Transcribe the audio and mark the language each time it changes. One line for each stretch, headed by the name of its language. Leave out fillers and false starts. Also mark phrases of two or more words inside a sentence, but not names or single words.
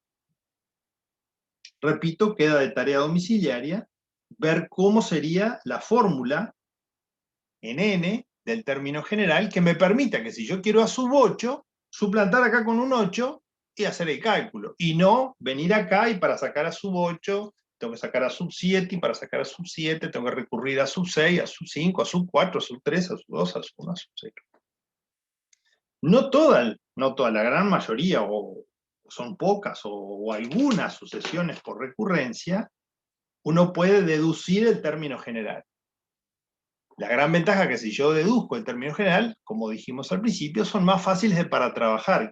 Spanish: Repito, queda de tarea domiciliaria ver cómo sería la fórmula en n del término general que me permita que si yo quiero a sub 8, suplantar acá con un 8 y hacer el cálculo. Y no venir acá y para sacar a sub 8 tengo que sacar a sub 7, y para sacar a sub 7 tengo que recurrir a sub 6, a sub 5, a sub 4, a sub 3, a sub 2, a sub 1, a sub 0. No toda, la gran mayoría, o son pocas, o algunas sucesiones por recurrencia, uno puede deducir el término general. La gran ventaja es que si yo deduzco el término general, como dijimos al principio, son más fáciles para trabajar.